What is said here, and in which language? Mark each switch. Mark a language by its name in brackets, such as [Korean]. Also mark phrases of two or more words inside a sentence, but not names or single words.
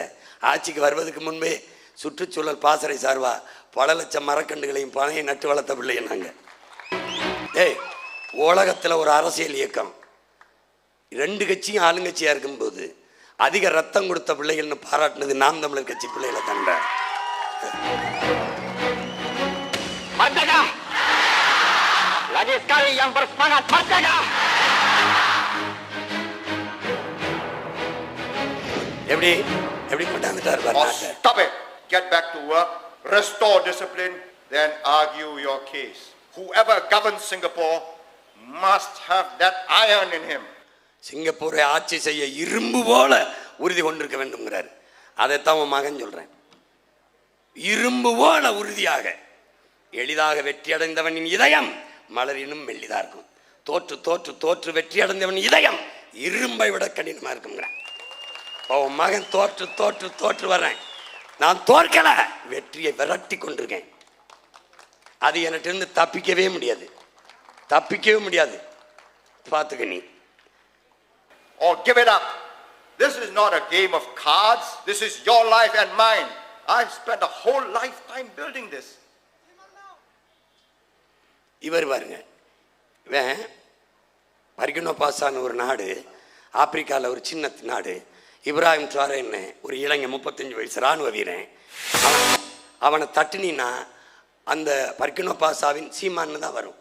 [Tamil] ஆட்சிக்கு வருவதற்கு முன்பே சுற்றுச்சூழல் பாசறை சார்பா பல லட்சம் மரக்கண்டுகளையும் பனையை நட்டு வளர்த்த பிள்ளைங்க நாங்கள். உலகத்தில் ஒரு அரசியல் இயக்கம் 2 கட்சியும் ஆளுங்கட்சியாக இருக்கும்போது அதிக ரத்தம் கொடுத்த பிள்ளைகள்னு பாராட்டினது நாம் தமிழர் கட்சி பிள்ளைகளை கண்ட. [Malay] Lagi sekali yang bersemangat, merdeka! [Tamil] எப்படி எப்படி கொண்டாந்துட்டார் [English] or stop it, get back to work, restore discipline, then argue your case. Whoever governs Singapore must have that iron in him. [Tamil] சிங்கப்பூரை ஆட்சி செய்ய இரும்பு போல உறுதி கொண்டிருக்க வேண்டும்ங்கிறார். அதைத்தான் உன் மகன் சொல்றேன். இரும்பு போல உறுதியாக. எளிதாக வெற்றி அடைந்தவனின் இதயம் மலரினும் மெல்லிதா இருக்கும். தோற்று தோற்று தோற்று வெற்றி அடைந்தவன் இதயம் இரும்பை விட கடினமா இருக்குங்கிறான். உன் மகன் தோற்று தோற்று தோற்று வர்றேன். நான் தோற்கல, வெற்றியை விரட்டி கொண்டிருக்கேன். அது என்கிட்ட தப்பிக்கவே முடியாது, தப்பிக்கவே முடியாது. பார்த்துக்க நீ. [English] Or give it up. This is not a game of cards. This is your life and mine. I've spent a whole lifetime building this. [Tamil] இவர் பாருங்க, இவன் பர்கினோ பாசான ஒரு நாடு, ஆப்பிரிக்காவில் ஒரு சின்ன நாடு. இப்ராஹிம் ட்ராரேன்னு ஒரு இளைஞன் 35 வயசு இராணுவ வீரன். அவனை தட்டினா அந்த பர்கினோ பாசாவின் சீமான்னு தான் வரும்.